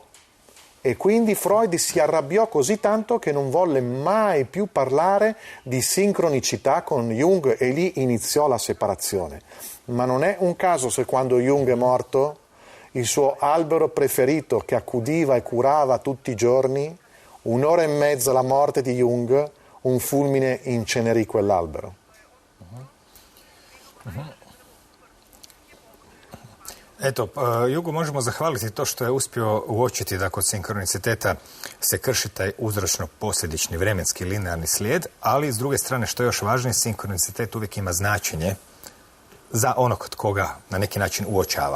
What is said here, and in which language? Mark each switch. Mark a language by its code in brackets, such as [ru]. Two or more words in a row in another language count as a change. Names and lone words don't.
[it] E quindi Freud si arrabbiò così tanto che non volle mai più parlare di sincronicità con Jung e lì iniziò la separazione. Ma non è un caso se quando Jung è morto, il suo albero preferito che accudiva e curava tutti i giorni, 1 ora e mezza alla morte di Jung, un fulmine incenerì quell'albero. [hr] Eto, Jugu možemo zahvaliti to što je uspio uočiti da kod sinkroniciteta se krši taj uzročno-posljedični vremenski linearni slijed, ali s druge strane, što je još važnije, sinkronicitet uvijek ima značenje za onog tko ga na neki način uočava.